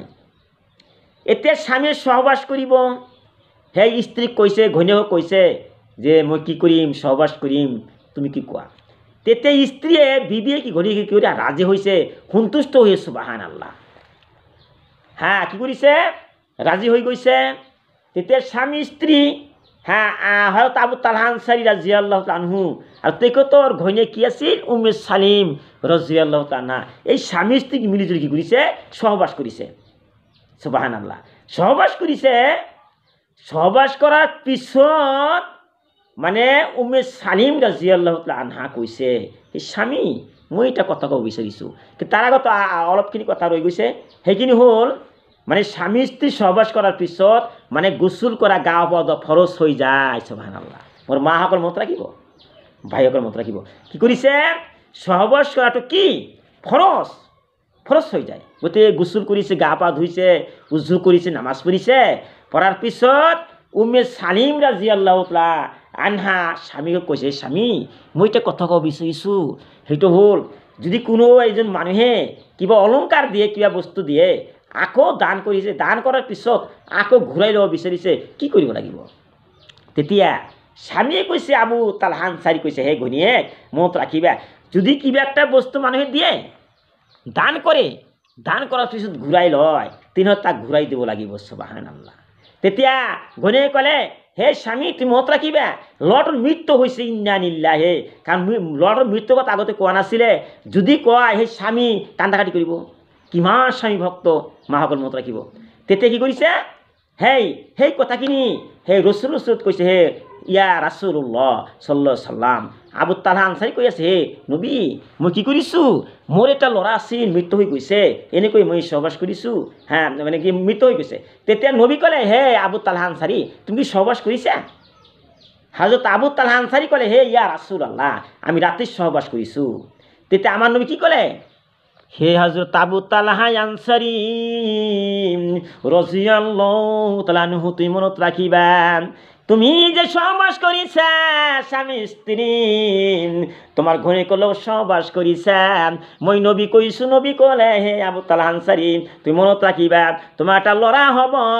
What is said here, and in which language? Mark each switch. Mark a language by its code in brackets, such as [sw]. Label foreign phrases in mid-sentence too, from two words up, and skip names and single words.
[as] এতিয়া স্বামীয়ে সহবাস কৰিব, সেই স্ত্ৰীক কৈছে, ঘৈণীয়েকক কৈছে যে মই কি কৰিম, সহবাস কৰিম, তুমি কি কোৱা? তেতিয়া স্ত্ৰীয়ে, বিবিয়ে কি ঘৈণীয়েকে কি কৰি ৰাজি হৈছে, সন্তুষ্ট হৈ, সুবহানাল্লাহ, কি কৰিছে, ৰাজি হৈ গৈছে। তেতিয়া স্বামী স্ত্ৰী হযরত আবু তালহা আনসাৰী [ar] رضي الله تعالى عنه [as] আৰু তেখেতৰ ঘৈণীয়েক কি আছিল, উম্মে সালেম [ar] رضي الله تعالى عنها, [as] এই স্বামী স্ত্ৰী মিলিজুলি কি কৰিছে, সহবাস কৰিছে। সুবহানাল্লাহ, সহবাস কৰিছে। সহবাস কৰাৰ পিছত মানে উম্মে সালেম [ar] رضي الله تعالى عنها [as] কৈছে, এই স্বামী, মই এটা কথা ক'ব বিচাৰিছোঁ, কিন্তু তাৰ আগত অলপখিনি কথা ৰৈ গৈছে। সেইখিনি হ'ল, মানে স্বামী স্ত্ৰী সহবাস কৰাৰ পিছত মানে গোসল কৰা, গা পা ফৰজ হৈ যায়। সুবহানাল্লাহ, মোৰ মাসকল মনত ৰাখিব, ভাইসকল মনত ৰাখিব, কি কৰিছে, সহবাস কৰাটো কি ফৰজ হৈ যায়। গতিকে গোসল কৰিছে, গা পা ধুইছে, উজু কৰিছে, নামাজ পঢ়িছে, পঢ়াৰ পিছত উম্মে সালেম [ar] رضي الله تعالى عنها [as] স্বামীকে কৈছে স্বামী মই এতিয়া কথা ক'ব বিচাৰিছোঁ সেইটো হ'ল যদি কোনো এজন মানুহে কিবা অলংকাৰ দিয়ে কিবা বস্তু দিয়ে আকৌ দান কৰিছে দান কৰাৰ পিছত আকৌ ঘূৰাই ল'ব বিচাৰিছে কি কৰিব লাগিব তেতিয়া স্বামীয়ে কৈছে আবু তালহা আনসাৰী কৈছে হে ঘনীয়েক মনত ৰাখিবা যদি কিবা একটা বস্তু মানুহে দিয়ে দান কৰে দান কৰাৰ পিছত ঘূৰাই লয় তেনেহ'লে তাক ঘূৰাই দিব লাগিব সুবহানাল্লাহ তেতিয়া ঘনীয়ে ক'লে হে স্বামী তুমি মনত ৰাখিবা ল'ৰাটোৰ মৃত্যু হৈছে [ar] إنا لله [as] কাৰণ ল'ৰাটোৰ মৃত্যুৰ কথা আগতে কোৱা নাছিলে যদি কয় সেই স্বামী কান্দাকাটি কৰিব কিমান স্বামী ভক্ত মাসকল মনত ৰাখিব তেতিয়া কি কৰিছে সেই কথাখিনি সেই ৰসুলৰ ওচৰত কৈছে হে [ar] يا رسول الله صلى الله عليه [as] সাল্লাম আবু তালহা আনসাৰী কৈ আছে হে নবী মই কি কৰিছোঁ মোৰ এটা ল'ৰা আছিল মৃত্যু হৈ গৈছে এনেকৈ মই সহবাস কৰিছোঁ হা মানে কি মৃত্যু হৈ গৈছে তেতিয়া নবী ক'লে হে আবু তালহা আনসাৰী তুমি সহবাস কৰিছা হযরত আবু তালহা আনসাৰী ক'লে হে [ar] يا رسول الله [as] আমি ৰাতি সহবাস কৰিছোঁ তেতিয়া আমাৰ নবী কি ক'লে হে হযরত আবু তালহা আনসাৰী [ar] رضي الله تعالى عنه [as] তুমি মনত রাখিবা তুমি যে সহবাস করিছা স্বামী স্ত্রী তোমার ঘরে কলেও সহবাস করিছা মই নবী কইছো নবী কলে হে আবু তালহা আনসারী তুমি মনত রাখিবা তোমার একটা লড়া হব